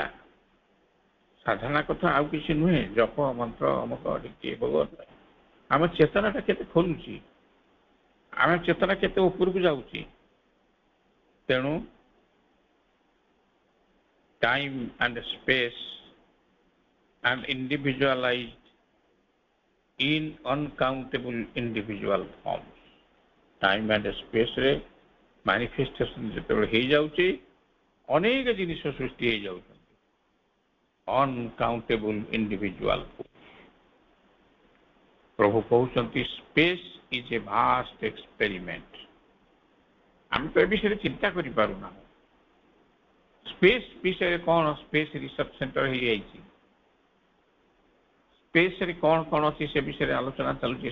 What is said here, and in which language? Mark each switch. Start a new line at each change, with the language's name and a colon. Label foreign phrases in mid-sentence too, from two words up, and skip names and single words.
Odia: ସାଧନା କଥା ଆଉ କିଛି ନୁହେଁ, ଜପ ମନ୍ତ୍ର ଅମକ ଟିକେ ଭଗବତ। ଆମ ଚେତନାଟା କେତେ ଖୋଲୁଛି, ଆମ ଚେତନା କେତେ ଉପରକୁ ଯାଉଛି।
English: ତେଣୁ time and space and individualized in uncountable individual forms. Time and space
Odia: ରେ manifestation ଯେତେବେଳେ ହେଇଯାଉଛି, ଅନେକ ଜିନିଷ ସୃଷ୍ଟି ହେଇଯାଉଛନ୍ତି।
English: uncountable individual forms।
Odia: ପ୍ରଭୁ କହୁଛନ୍ତି
English: space is a vast experiment.
Odia: ଆମେ ତ ଏ ବିଷୟରେ ଚିନ୍ତା କରିପାରୁନା। ସ୍ପେସ୍ ବିଷୟରେ କ'ଣ
English: space research center
Odia: ହେଇଯାଇଛି, ସ୍ପେସ୍ରେ କ'ଣ କ'ଣ ଅଛି ସେ ବିଷୟରେ ଆଲୋଚନା ଚାଲୁଛି।